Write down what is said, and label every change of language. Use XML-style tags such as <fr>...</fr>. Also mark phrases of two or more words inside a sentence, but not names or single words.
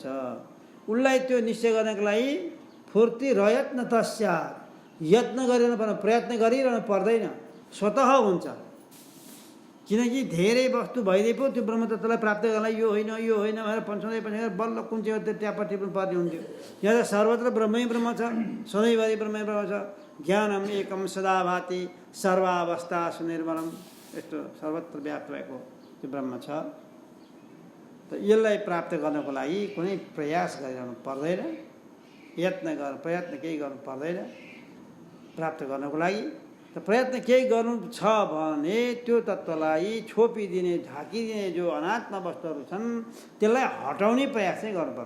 <ne>उसलाई त्यो निश्चय गर्नको लागि</ne> <sa>फूर्ति रयत्न तस्यात्,</sa> <ne>यत्न गरिरहनु पर्ने, प्रयत्न गरिरहनु पर्दैन, स्वतः हुन्छ। किनकि धेरै वस्तु भइदिए पो त्यो ब्रह्मतत्त्वलाई प्राप्त गर्नलाई यो होइन यो होइन भनेर पन्छाउँदै पन्छाउँदै बल्ल कुन चाहिँ त्यो ट्यापा टिप्नु पर्ने हुन्थ्यो। यहाँ त सर्वत्र ब्रह्मै ब्रह्म छ, सधैँभरि ब्रह्मै ब्रह्म छ।</ne> <sa>ज्ञानम एकम सदा भाति सर्वावस्था सुनिर्मलम,</sa> <ne>यस्तो सर्वत्र व्याप्त भएको त्यो ब्रह्म छ। त यसलाई प्राप्त गर्नको लागि कुनै प्रयास गरिरहनु पर्दैन, प्रयत्न केही गर्नु पर्दैन प्राप्त गर्नको लागि। त प्रयत्न केही गर्नु छ भने त्यो तत्त्वलाई छोपिदिने, ढाकिदिने जो अनात्म वस्तुहरू छन् त्यसलाई हटाउने प्रयास चाहिँ गर्नुपर्छ।</ne>